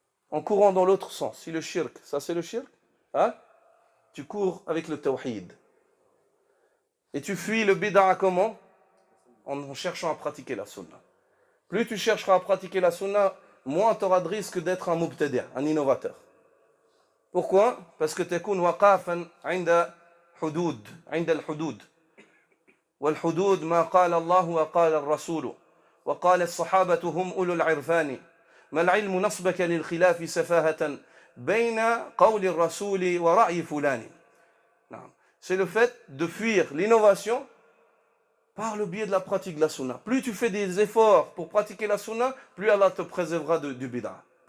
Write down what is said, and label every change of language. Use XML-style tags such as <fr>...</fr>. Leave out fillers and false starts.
<fr>En courant dans l'autre sens. Si le shirk, ça c'est le shirk, hein? Tu cours avec le tawhid. Et tu fuis le bid'a comment? En cherchant à pratiquer la sunna. Plus tu chercheras à pratiquer la sunna, moins tu auras de risque d'être un mubtadi', un innovateur. Pourquoi? Parce que</fr> <ar>تكون وقافا عند الحدود. والحدود ما قال الله وقال الرسول وقال الصحابة هم أولو العرفان. ما العلم نصبك للخلاف سفاهة بين قول الرسول ورأي فلان.</ar> <fr>C'est le fait de fuir l'innovation par le biais de la pratique de la sunna. Plus tu fais des efforts pour pratiquer la sunna, plus Allah te préservera du bid'a.</fr>